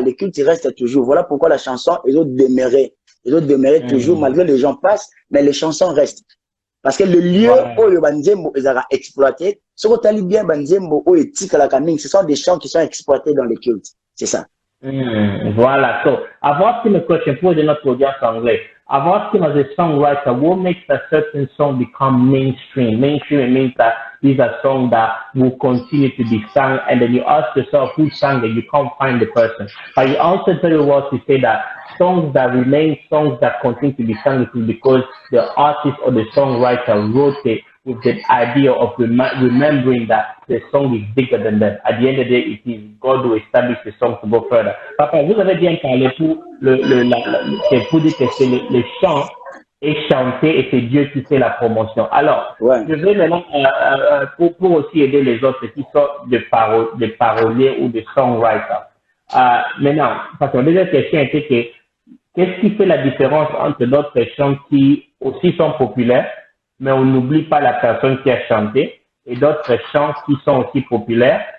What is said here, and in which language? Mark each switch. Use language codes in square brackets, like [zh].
[fr] Le culte, il reste toujours. Voilà pourquoi la chanson, ils ont demeuré. Ils ont demeuré toujours, malgré les gens passent, mais les chansons restent. Parce que le lieu où le Banzembo est exploité, ce qu'on t'a dit bien, Banzembo ou Etika la Kaming, ce sont des chants qui sont exploités dans les cultes. C'est ça. Voilà. [en] So, I've asked him a question for the not audience anglais. I've asked him as a songwriter, what makes a certain song become mainstream? Mainstream means that these are songs that will continue to be sung, and then you ask yourself who sang it, you can't find the person. But you also very well to say that songs that remain, songs that continue to be sung, it is because the artist or the songwriter wrote it with the idea of remembering that the song is bigger than them. At the end of the day, it is God who established the song to go further. [fr] Papa, vous avez bien parlé pour c'est pour dire que c'est le chant est chanté et c'est Dieu qui fait la promotion. Alors, je vais maintenant pour aussi aider les autres qui sont des paroliers ou des songwriters. Maintenant, parce que la deuxième question était que qu'est-ce qui fait la différence entre d'autres chants qui aussi sont populaires, mais on n'oublie pas la personne qui a chanté, et d'autres chants qui sont aussi populaires.